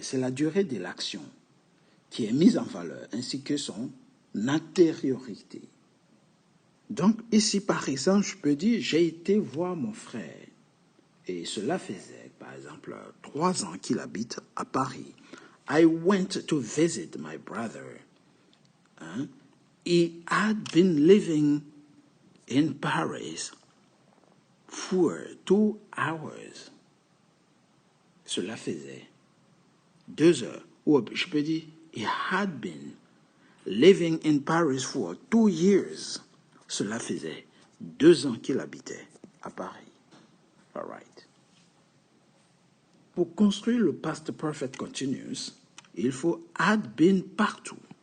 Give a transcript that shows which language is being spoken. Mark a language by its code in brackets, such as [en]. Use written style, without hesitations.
[fr] C'est la durée de l'action qui est mise en valeur, ainsi que son antériorité. Donc ici, par exemple, je peux dire, j'ai été voir mon frère. Et cela faisait, par exemple, 3 ans qu'il habite à Paris. [en] I went to visit my brother. He had been living in Paris for 2 hours. [fr] Cela faisait 2 heures. Ou je peux dire, [en] he had been living in Paris for 2 years. [fr] Cela faisait 2 ans qu'il habitait à Paris. [en] All right. [fr] Pour construire le past perfect continuous, il faut had been partout.